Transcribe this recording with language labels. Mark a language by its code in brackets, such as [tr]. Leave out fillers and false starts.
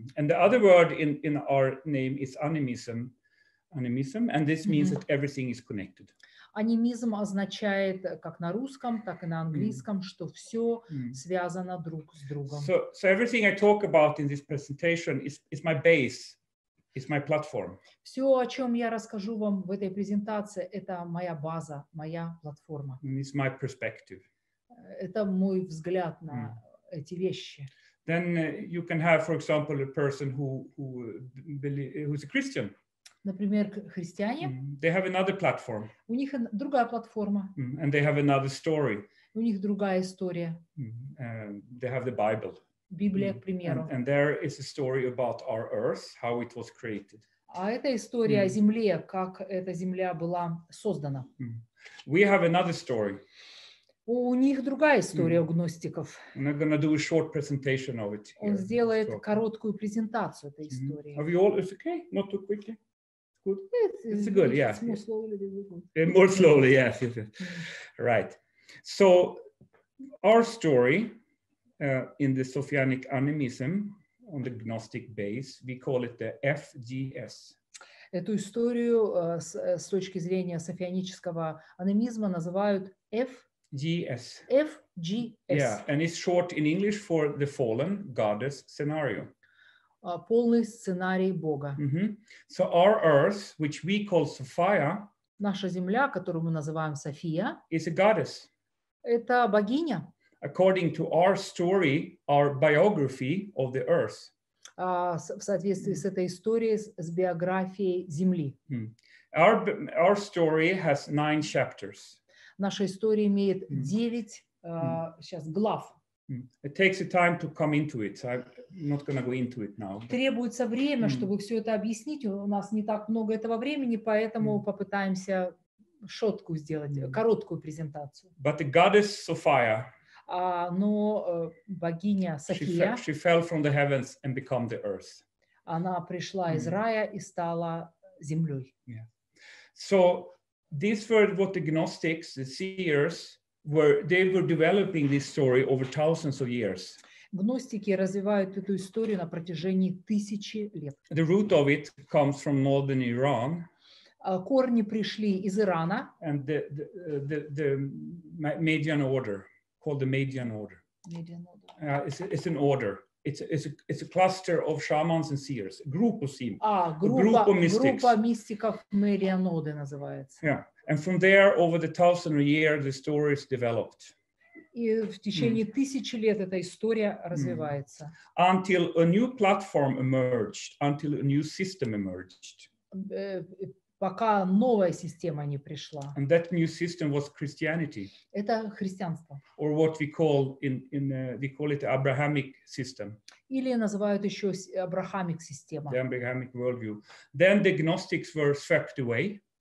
[en] And the other word in our name is animism, and this means that everything is connected. [ru] Анимизм означает как на русском, так и на английском, что все связано друг с другом. [en] So everything I talk about in this presentation is my base, is my platform. [ru] Все, о чем я расскажу вам в этой презентации, это моя база, моя платформа. [en] It's my perspective. [ru] Это мой взгляд на эти вещи. [en] Then you can have, for example, a person who's a Christian. [ru] Например, христиане. [en] They have another platform. [ru] У них другая платформа. [en] And they have another story. [ru] У них другая история. [en] They have the Bible. [ru] Библия, к примеру. [en] And there is a story about our earth, how it was created. [ru] А это история о земле, как эта земля была создана. [en] We have another story. [ru] У них другая история у гностиков. [en] I'm going to do a short presentation of it. [ru] Он сделает короткую презентацию этой истории. [en] Have you all? It's okay. Not too quickly. Good. It's good. Yeah. More slowly. More slowly. Yes. Right. So our story in the Sophianic animism on the Gnostic base, we call it the FGS. [ru] Эту историю с точки зрения софианического анимизма называют [en] FGS. FGS. Yeah, and it's short in English for the fallen goddess scenario. [ru] Полный сценарий Бога. [en] So our earth, which we call Sophia, [ru] наша земля, которую мы называем София, [en] is a goddess. [ru] Это богиня. [en] According to our story, our biography of the earth. [ru] В соответствии с этой историей, с биографией земли. [en] Our story has 9 chapters. [ru] Наша история имеет 9 сейчас глав. [en] It takes a time to come into it, so I'm not going to go into it now. [ru] Требуется время, чтобы все это объяснить. У нас не так много этого времени, поэтому попытаемся шоткую сделать, короткую презентацию. [en] But the goddess Sophia, [ru] но богиня София, [en] she fell from the heavens and became the earth. [ru] Она пришла из рая и стала землей. [en] Yeah. So these were what the Gnostics, the seers, they were developing this story over thousands of years. [ru] Гностики развивают эту историю на протяжении 1000 лет. [en] The root of it comes from northern Iran. [ru] Корни пришли из Ирана. [en] And the Median order, called the Median order. It's an order. It's a cluster of shamans and seers. Group of mystics. [ru] Группа мистиков Медианоды называется. [en] Yeah. And from there, over the 1000 years, the story is developed. [ru] И в течение 1000 лет эта история развивается. [en] Until a new platform emerged, until a new system emerged. [ru] пока новая система не пришла. [en] And that new system was Christianity. [ru] Это христианство. [en] Or what we call we call it the Abrahamic system. [ru] Или называют еще Abrahamic система. [en] The Abrahamic worldview. Then the Gnostics were swept away.